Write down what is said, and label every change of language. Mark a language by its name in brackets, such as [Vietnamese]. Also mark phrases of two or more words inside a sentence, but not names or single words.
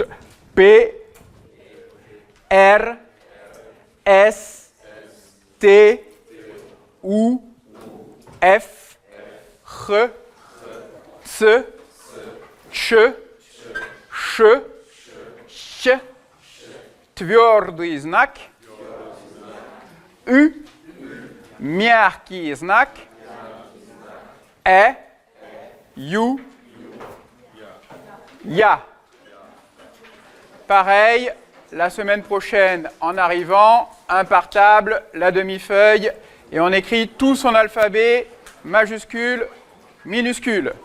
[Russian] P, R, S, T, U, F, H, C, Ch, Ш, Щ, твердый знак, U, мягкий знак, U, Ya. [French] Pareil, la semaine prochaine, en arrivant, un par table, la demi-feuille, et on écrit tout son alphabet, majuscule, minuscule.